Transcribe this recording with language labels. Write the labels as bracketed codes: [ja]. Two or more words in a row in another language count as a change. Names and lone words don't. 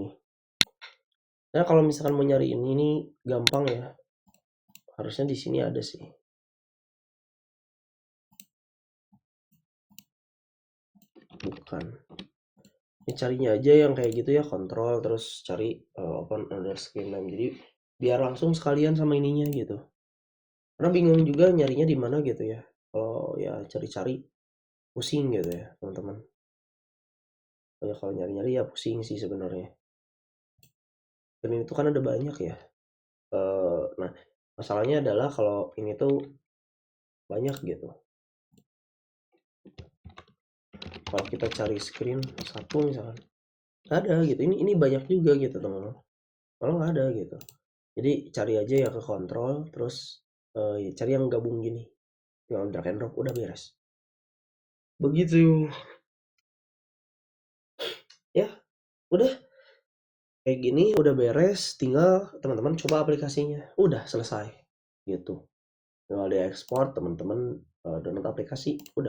[id] Nah, kalau misalkan mau nyari ini gampang ya. Harusnya di sini ada sih. Bukan. Ini carinya aja yang kayak gitu ya, kontrol terus cari [en] open under screen name. [id] Jadi biar langsung sekalian sama ininya gitu. Karena bingung juga nyarinya di mana gitu ya. Kalau ya cari-cari pusing gitu ya, teman-teman. Kalau nyari-nyari ya pusing sih sebenarnya. Dan itu kan ada banyak ya. Nah, masalahnya adalah kalau ini tuh banyak gitu. Kalau kita cari screen satu misalkan, ada gitu. Ini banyak juga gitu teman-teman. Kalau nggak ada gitu. Jadi cari aja ya ke kontrol, terus cari yang gabung gini. Tinggal [en] drag and drop, [id] udah beres. Begitu. Ya, udah. Kayak gini udah beres, tinggal teman-teman coba aplikasinya. Udah selesai. Gitu. Tinggal diekspor, teman-teman download aplikasi, udah.